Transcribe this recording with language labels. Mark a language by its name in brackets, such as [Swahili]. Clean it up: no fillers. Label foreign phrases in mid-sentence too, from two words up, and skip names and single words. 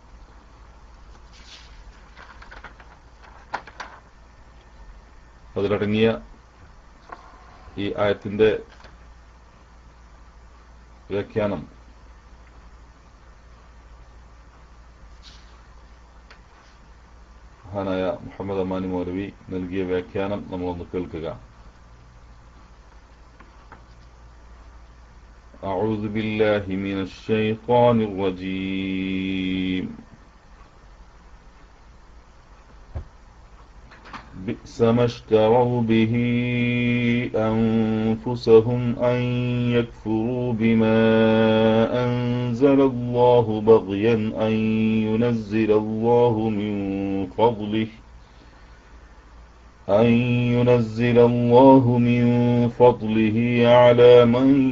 [Malayalam] അതിലടങ്ങിയ ഈ ആയത്തിന്റെ വ്യാഖ്യാനം മഹാനായ മുഹമ്മദ് അമാനി മൗലവി നൽകിയ വ്യാഖ്യാനം നമ്മളൊന്ന് കേൾക്കുക. [Arabic] أعوذ بالله من الشيطان الرجيم. بئس ما اشتروا به أنفسهم أن يكفروا بما أنزل الله بغيا أن ينزل الله من فضله على من